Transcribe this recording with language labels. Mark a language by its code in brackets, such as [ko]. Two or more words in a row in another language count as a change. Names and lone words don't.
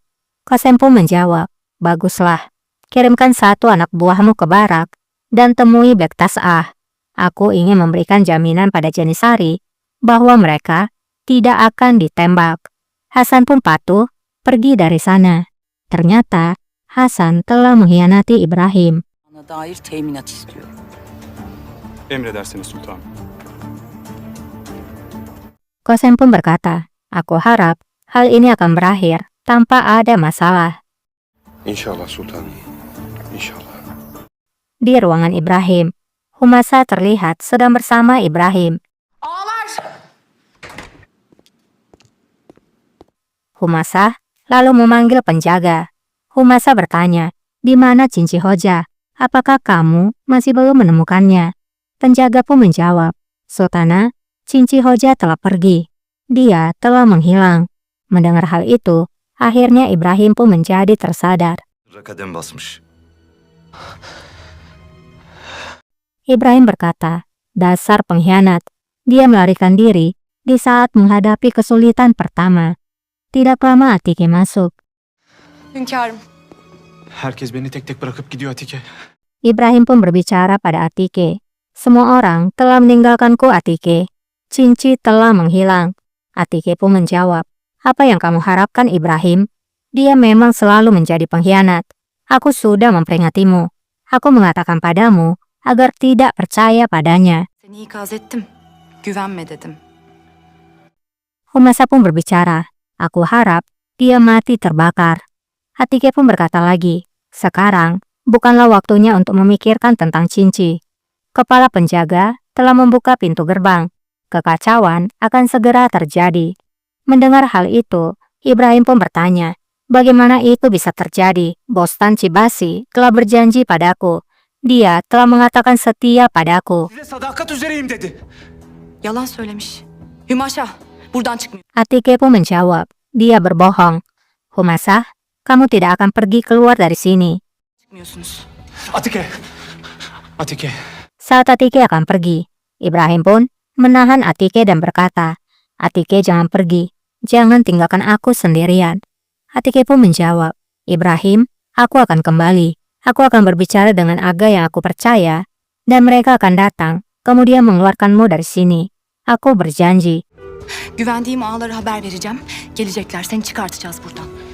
[id] Qasim pun menjawab, baguslah. Kirimkan satu anak buahmu ke barak dan temui Bektas'ah. Aku ingin memberikan jaminan pada Janissary bahwa mereka tidak akan ditembak. Hasan pun patuh pergi dari sana. Ternyata Hasan telah mengkhianati Ibrahim. [tr] Bana dair teminat istiyorum. Emredersiniz sultanım. [id] Qasim pun berkata, aku harap hal ini akan berakhir tanpa ada masalah. [tr] İnşallah sultanım. İnşallah. [id] Di ruangan Ibrahim, Humasa terlihat sedang bersama Ibrahim. Humasa lalu memanggil penjaga. Humasa bertanya, di mana Cinci Hoja? Apakah kamu masih belum menemukannya? Penjaga pun menjawab, Sultana, Cinci Hoja telah pergi. Dia telah menghilang. Mendengar hal itu, akhirnya Ibrahim pun menjadi tersadar. [tr] Kadem basmış. [id] Ibrahim berkata, dasar pengkhianat. Dia melarikan diri di saat menghadapi kesulitan pertama. Tidak lama Atike masuk. [tr] Hünkârım, Herkes beni tek tek bırakıp gidiyor Atike. [id] Ibrahim pun berbicara pada Atike. Semua orang telah meninggalkanku Atike. Cinci telah menghilang. Atike pun menjawab, apa yang kamu harapkan Ibrahim? Dia memang selalu menjadi pengkhianat. Aku sudah memperingatmu. Aku mengatakan padamu agar tidak percaya padanya. [tr] seni ikaz ettim. Güvenme dedim. [id] Humasa pun berbicara, aku harap dia mati terbakar. Atike pun berkata lagi, sekarang bukanlah waktunya untuk memikirkan tentang Cinci. Kepala penjaga telah membuka pintu gerbang. Kekacauan akan segera terjadi. Mendengar hal itu, Ibrahim pun bertanya, bagaimana itu bisa terjadi? Bostan Cibasi telah berjanji padaku. Dia telah mengatakan setia padaku. [tr] Size sadakat üzereyim dedi. Yalan söylemiş. Hümaşa, buradan çıkmıyor. [id] Atike pun menjawab, dia berbohong. Humasa, kamu tidak akan pergi keluar dari sini. [tr] Çıkmıyorsunuz. Atike. Atike. [id] Saat Atike akan pergi, Ibrahim pun menahan Atike dan berkata, Atike jangan pergi, jangan tinggalkan aku sendirian. Atike pun menjawab, Ibrahim, aku akan kembali. Aku akan berbicara dengan aga yang aku percaya, dan mereka akan datang, kemudian mengeluarkanmu dari sini. Aku berjanji. [tr] Güvendiğim ağalara haber vereceğim. Gelecekler, seni çıkartacağız buradan.